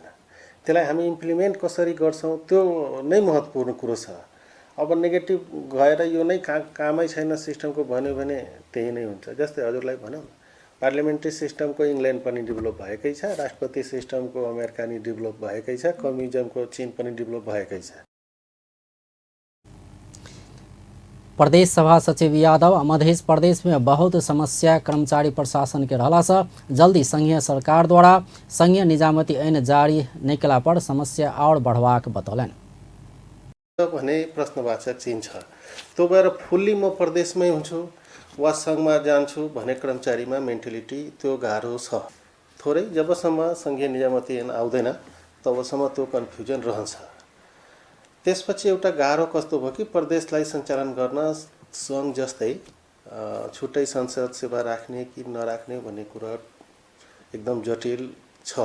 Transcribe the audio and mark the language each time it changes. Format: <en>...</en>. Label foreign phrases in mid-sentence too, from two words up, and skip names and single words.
<ne>त्यसलाई हामी इम्प्लिमेन्ट कसरी गर्छौं त्यो नै महत्त्वपूर्ण कुरो छ। अब नेगेटिभ गएर यो नै कामै छैन सिस्टमको भन्यो भने त्यही नै हुन्छ। जस्तै हजुरलाई भनौँ, पार्लियामेन्ट्री सिस्टमको इङ्ल्यान्ड पनि डेभलप भएकै छ, राष्ट्रपति सिस्टमको अमेरिका नि डेभलप भएकै छ, कम्युनिजमको चीन पनि डेभलप भएकै छ।</ne> <mai>प्रदेश सभा सचिव यादव मध्य प्रदेश में बहुत समस्या कर्मचारी प्रशासन के रहला से जल्दी संघीय सरकार द्वारा संघीय निजामती ऐन जारी नहीं कला पर समस्या और बढ़वाक बतौलनि।</mai> <ne>भने प्रश्नवाचक चिन्ह छ। त्यो भएर फुल्ली म प्रदेशमै हुन्छु वा संघमा जान्छु भने कर्मचारीमा मेन्टालिटी त्यो गाह्रो छ। थोरै जबसम्म संघीय निजामती ऐन आउँदैन तबसम्म त्यो कन्फ्युजन रहन्छ। त्यसपछि एउटा गाह्रो कस्तो भयो कि प्रदेशलाई सञ्चालन गर्न संघ जस्तै छुट्टै संसद सेवा राख्ने कि नराख्ने भन्ने कुरा एकदम जटिल छ।</ne>